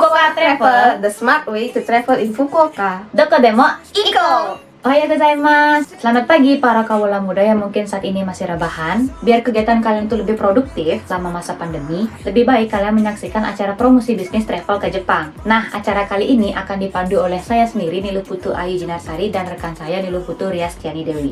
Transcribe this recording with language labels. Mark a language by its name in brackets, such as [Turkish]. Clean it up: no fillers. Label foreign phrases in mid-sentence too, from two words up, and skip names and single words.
[English] Fukuoka Travel, the smart way to travel in Fukuoka. [Japanese] どこでも Iko! おはようございます. [Indonesian] Selamat pagi para kawula muda yang mungkin saat ini masih rebahan. Biar kegiatan kalian itu lebih produktif selama masa pandemi, lebih baik kalian menyaksikan acara promosi bisnis travel ke Jepang. Nah, acara kali ini akan dipandu oleh saya sendiri, Niluputu Ayu Jinarsari, dan rekan saya Niluputu Riastiani Dewi.